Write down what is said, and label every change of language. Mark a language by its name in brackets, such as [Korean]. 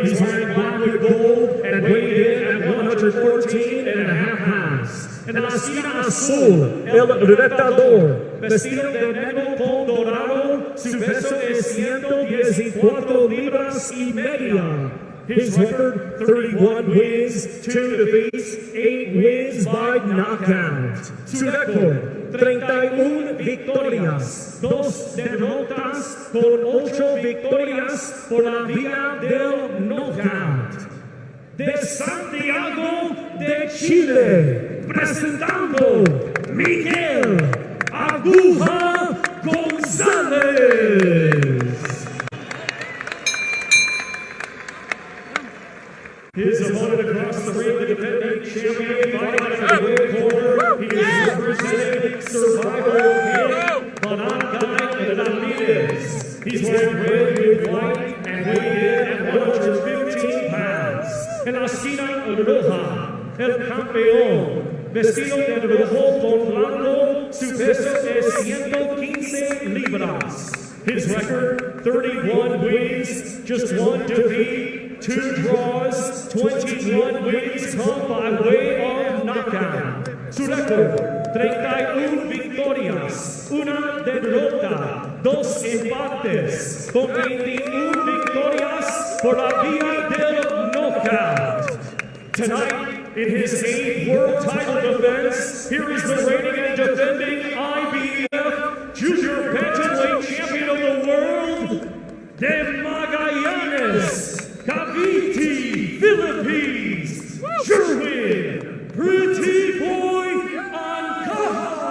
[English] He's wearing black with gold and weighed in at 114.5 pounds. [Spanish] En la esquina azul, el retador, vestido de negro con dorado, su peso es 114 libras y media. [English] His record, 31 wins, 2 defeats, 8 wins by knockout. [Spanish] Su récord, 31 victorias, 2 derrotas con 8 victorias por la vía del knockout. De Santiago de Chile, presentando Miguel Aguja Gonzales. [English] His opponent across the ring, the defending champion, fighting out of the red corner. He is representing Survival King Benavides. He's wearing red with white and weighed in at 115 pounds. [Spanish] En la esquina roja, el campeón, vestido de rojo con blanco, su peso es 115 libras. [English] His record, 31 wins, just 1 defeat, 2 draws, 21 wins come by way of knockout. [Spanish] Su récord, 31 victorias, 1 derrota, 2 empates, con 21 victorias por la vía del knockout. [English] Tonight, in his 8th world title defense, here is the reigning and defending IBF Junior Bantamweight Champion of the World, de Magallanes, Cavite, Philippines, Jerwin, Pretty Boy, Ancajas.